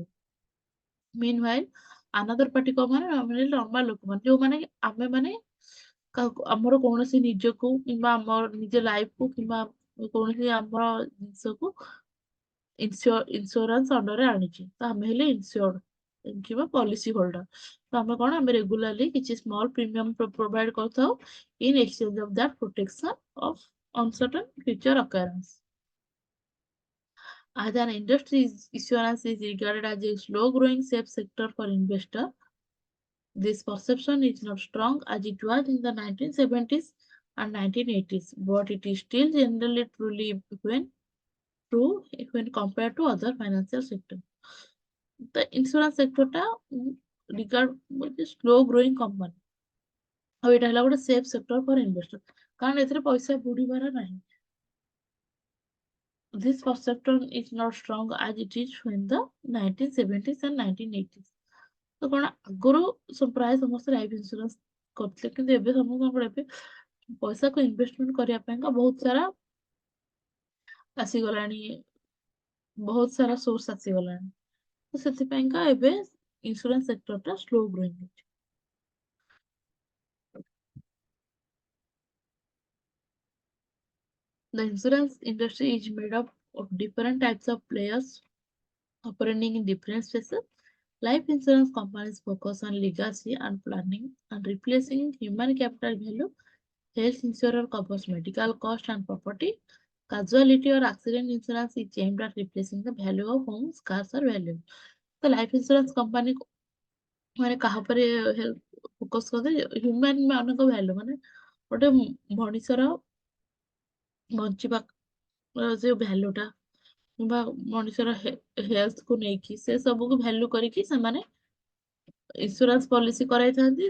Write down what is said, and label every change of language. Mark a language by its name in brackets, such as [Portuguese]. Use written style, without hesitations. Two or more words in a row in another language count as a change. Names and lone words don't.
[English] meanwhile another party [Odia] କଣ ମାନେ, ଆମେ ନର୍ମାଲ ଲୋକମାନେ, ଯୋଉମାନେ କି ଆମେ ମାନେ କାହାକୁ ଆମର କୌଣସି ନିଜକୁ କିମ୍ବା ଆମର ନିଜ ଲାଇଫକୁ କିମ୍ବା କୌଣସି ଆମର ଜିନିଷକୁ ଇନ୍ସୁରାନ୍ସ ଅଣ୍ଡରରେ ଆଣିଛି, ତ ଆମେ ହେଲେ ଇନ୍ସୁର୍ଡ କିମ୍ବା [English] policy holder. [Odia] ତ ଆମେ କଣ, ଆମେ ରେଗୁଲାରଲି କିଛି [English] small premium provide [Odia] କରିଥାଉ [English] in exchange of that protection of uncertain future occurrence. As an industry, insurance is regarded as a slow-growing safe sector for investor. This perception is not strong as it was in the 1970s and 1980s, but it is still generally truly when true when compared to other financial sectors. The insurance sector ଟା regard with a slow growing company, [Odia] ଆଉ ଏଇଟା ହେଲା ଗୋଟେ [English] safe sector for investor, [Odia] କାରଣ ଏଥିରେ ପଇସା ବୁଡିବାର ନାହିଁ। [English] This perception is not strong as it is in the 1970s and 1980s. [Odia] ତ କଣ ଆଗରୁ ପ୍ରାୟ ସମସ୍ତେ [English] life insurance [Odia] କରୁଥିଲେ, କିନ୍ତୁ ଏବେ ସମସ୍ତଙ୍କର ଏବେ ପଇସାକୁ ଇନଭେଷ୍ଟମେଣ୍ଟ କରିବା ପାଇଁକା ଆସିଗଲାଣି ବହୁତ ସାରା ସୋର୍ସ ଆସିଗଲାଣି। ତ ସେଥିପାଇଁକା ଏବେ [English] insurance sector slow growing [Odia] ଅଛି। [English] The insurance industry is made up of different types of players operating in different spaces. Life insurance companies focus on legacy and planning and replacing human capital value. Health insurer covers medical cost and property. Casualty or accident insurance is aimed at replacing the value of homes, cars or value. The life insurance company [Odia] ମାନେ କାହା ଉପରେ ଫୋକସ କରନ୍ତି, ହ୍ୟୁମାନ ମାନଙ୍କ ଭ୍ୟାଲୁ, ମାନେ ଗୋଟେ ମଣିଷର ବଞ୍ଚିବା ଯୋଉ ଭ୍ୟାଲୁଟା କିମ୍ବା ମଣିଷର ହେଲ୍ଥକୁ ନେଇକି ସେ ସବୁକୁ ଭ୍ୟାଲୁ କରିକି ସେମାନେ [English] insurance policy [Odia] କରାଇଥାନ୍ତି।